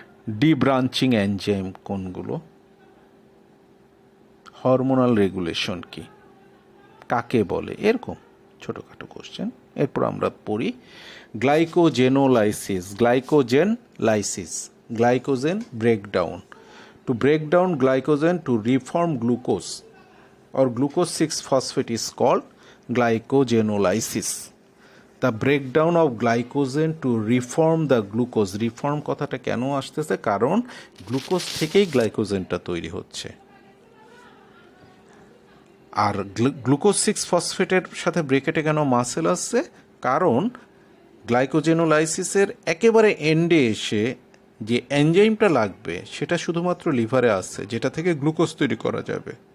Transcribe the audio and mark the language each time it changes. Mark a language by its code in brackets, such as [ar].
[bn] D branching enzyme কোনগুলো? Hormonal regulation কি, কাকে বলে? এরকম ছোটোখাটো কোশ্চেন। এরপর আমরা পড়ি glycogenolysis. Glycogen lysis [en] glycogen breakdown. To break down glycogen to reform glucose or glucose 6-phosphate is called glycogenolysis. The breakdown of glycogen to reform the glucose. [bn] Reform কথাটা কেন আসতেছে? কারণ গ্লুকোজ থেকেই গ্লাইকোজেনটা তৈরি হচ্ছে। আর গ্লুকোজ 6-ফসফেটের সাথে ব্রেকেটে কেন মাসেল আসছে? কারণ গ্লাইকোজেনোলাইসিসের একেবারে এন্ডে এসে যে এনজাইমটা লাগবে সেটা শুধুমাত্র লিভারে আসছে, যেটা থেকে গ্লুকোজ তৈরি করা যাবে।